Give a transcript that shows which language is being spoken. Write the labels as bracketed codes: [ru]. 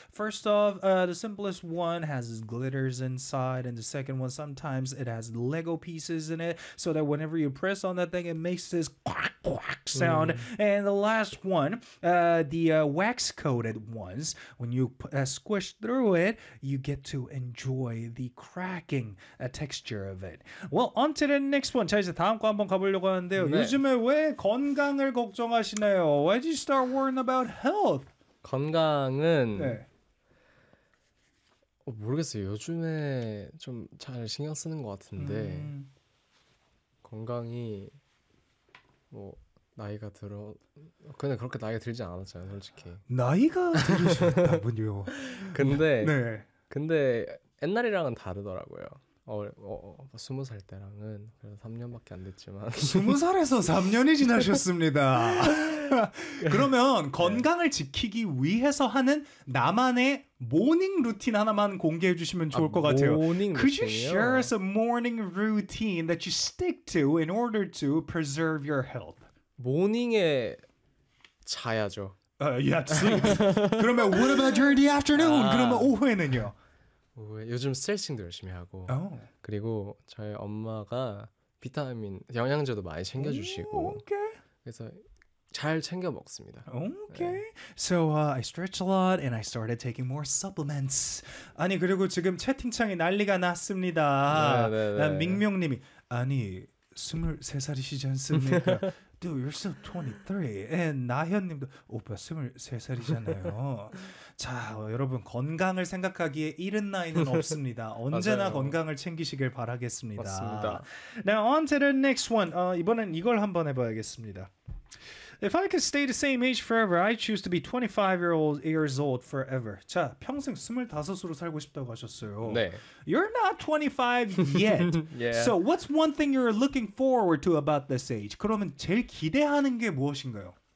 [en] First off, the simplest one has glitters inside, and the second one sometimes it has Lego pieces in it, so that whenever you press on that thing, it makes this quack quack sound. And the last one, the wax coated ones, when you squish through it, you get to enjoy the cracking texture of it. Well, on to the next one. [ko] 자, 이제 다음 거 한번 가보려고 하는데요. 네. 요즘에 왜 건강을 걱정하시나요? [en] Why did you start worrying about health? [ko] 건강은 모르겠어요. 요즘에 좀잘 신경 쓰는 것 같은데 건강이 뭐 나이가 들어 근데 그렇게 나이가 들지 않았잖아요, 솔직히. 나이가 들으셨다군요. 근데 옛날이랑은 다르더라고요. 20살 때랑은 그래서 3년밖에 안 됐지만 20살에서 3년이 지나셨습니다. 그러면 건강을 지키기 위해서 하는 나만의 모닝 루틴 하나만 공개해 주시면 아, 좋을 것 같아요. 모닝 [en] Could you share [ko] 루틴이요? [en] some morning routine that you stick to in order to preserve your health? [ko] 모닝에 자야죠. [en] You have to sleep. [ko] 그러면 [en] what about during the afternoon? [ko] 그러면 오후에는요? 요즘 스트레칭도 열심히 하고, 그리고 저희 엄마가 비타민, 영양제도 많이 챙겨주시고, 그래서 잘 챙겨 먹습니다. 네. [en] So, I stretch a lot and I started taking more supplements. [ko] 아니, 그리고 지금 채팅창에 난리가 났습니다. 민명님이, 아니, 23살이시지 않습니까? [en] Dude, you're still 23. And [ko] 나현님도, 오빠 23살이잖아요. 자, 여러분, 건강을 생각하기에 이른 나이는 없습니다. 언제나 맞아요. 건강을 챙기시길 바라겠습니다. 맞습니다. [en] Now, on to the next one. [ko] 이번엔 이걸 한번 해봐야겠습니다. [en] If I could stay the same age forever, I choose to be 25 years old forever. [ko] 자, 평생 25으로 살고 싶다고 하셨어요. 네. [en] You're not 25 yet. So, what's one thing you're looking forward to about this age? [ko] 그러면 제일 기대하는 게 무엇인가요?